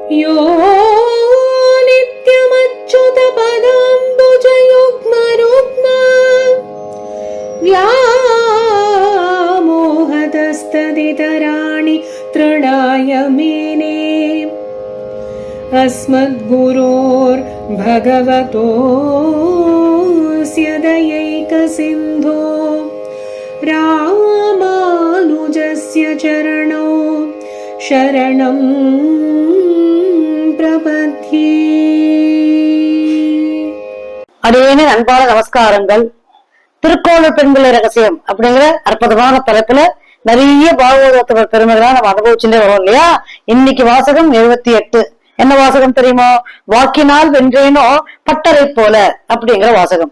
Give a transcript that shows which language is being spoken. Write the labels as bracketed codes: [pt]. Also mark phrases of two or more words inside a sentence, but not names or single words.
[sa] यो नित्यमच्युत पदाम्बुजयुग्मरुग्म व्यामोहतस्तदितराणि तृणाय मेने अस्मद्गुरोर्भगवतोऽस्य दयैकसिन्धो रामानुजस्य चरणौ शरणं प्रपद्ये. [ta] அடியேனே அன்பான நமஸ்காரங்கள். திருக்கோளூர் பெண்பிள்ளை ரகசியம் அப்படிங்கிற அற்புதமான தலைப்புல நிறைய பாகவத பெருமைகளா நம்ம அனுபவிச்சுட்டே வரோம் இல்லையா? இன்னைக்கு வாசகம் 78. என்ன வாசகம் தெரியுமோ? வாக்கினால் வென்றேனோ பட்டரை போல அப்படிங்கிற வாசகம்.